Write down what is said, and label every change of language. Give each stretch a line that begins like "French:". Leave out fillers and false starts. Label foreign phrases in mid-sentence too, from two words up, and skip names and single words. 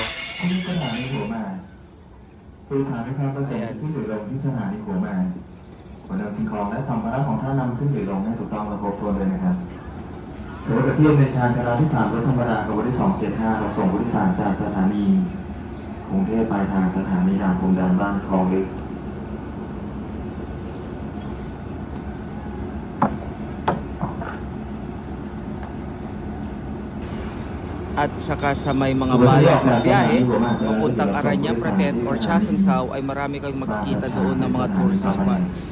Thai: ที่สถานีหัวหมากผู้โดยสารมีความประสงค์ขึ้นหรือลงที่สถานีหัวหมากขนนำสิ่งของและสัมภาระของท่านนำขึ้นหรือลงให้ถูกต้องและครบถ้วนเลยนะครับรถกระเทียมในชานชาลาที่ 3รถธรรมดากับรถที่ 275เราส่งผู้โดยสารจากสถานีกรุงเทพปลายทางสถานีด่านพรมแดนบ้านคลองลึก
Filipino: At saka sa may mga bayan na biyahe papuntang Aranyapatet or Chasangsao ay marami kayong makikita doon ng mga
English: tourist spots.